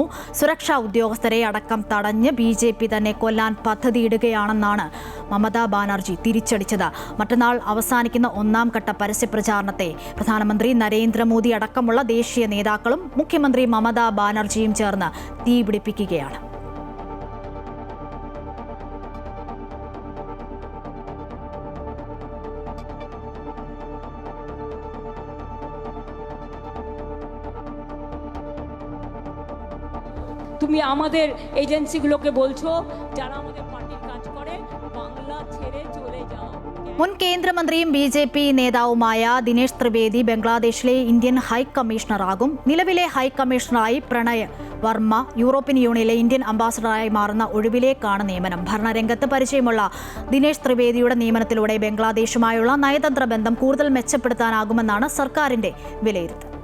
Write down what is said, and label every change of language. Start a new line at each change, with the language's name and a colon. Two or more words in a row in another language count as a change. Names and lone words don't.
Malayalam: സുരക്ഷാ ഉദ്യോഗസ്ഥരെ അടക്കം തടഞ്ഞ് BJP തന്നെ കൊല്ലാൻ പദ്ധതിയിടുകയാണെന്നാണ് മമതാ ബാനർജി തിരിച്ചടിച്ചത്. മറ്റന്നാൾ അവസാനിക്കുന്ന 1ാം ഘട്ട പരസ്യപ്രചാരണത്തെ പ്രധാനമന്ത്രി നരേന്ദ്രമോദി അടക്കമുള്ള ദേശീയ നേതാക്കളും മുഖ്യമന്ത്രി മമതാ ബാനർജിയും ചേർന്ന് തീപിടിപ്പിക്കുകയാണ്.
Bangla: তুমি আমাদের এজেন্সিগুলোকে বলছো যারা আমাদের পার্টির কাজ করে বাংলা ছেড়ে চলে যাও.
Malayalam: മുൻ കേന്ദ്രമന്ത്രിയും BJP നേതാവുമായ ദിനേശ് ത്രിവേദി ബംഗ്ലാദേശിലെ ഇന്ത്യൻ ഹൈക്കമ്മീഷണറാകും. നിലവിലെ ഹൈക്കമ്മീഷണറായി പ്രണയ് വർമ്മ യൂറോപ്യൻ യൂണിയനിലെ ഇന്ത്യൻ അംബാസഡറായി മാറുന്ന ഒഴിവിലേക്കാണ് നിയമനം. ഭരണരംഗത്ത് പരിചയമുള്ള ദിനേശ് ത്രിവേദിയുടെ നിയമനത്തിലൂടെ ബംഗ്ലാദേശുമായുള്ള നയതന്ത്ര ബന്ധം കൂടുതൽ മെച്ചപ്പെടുത്താനാകുമെന്നാണ് സർക്കാരിന്റെ വിലയിരുത്തൽ.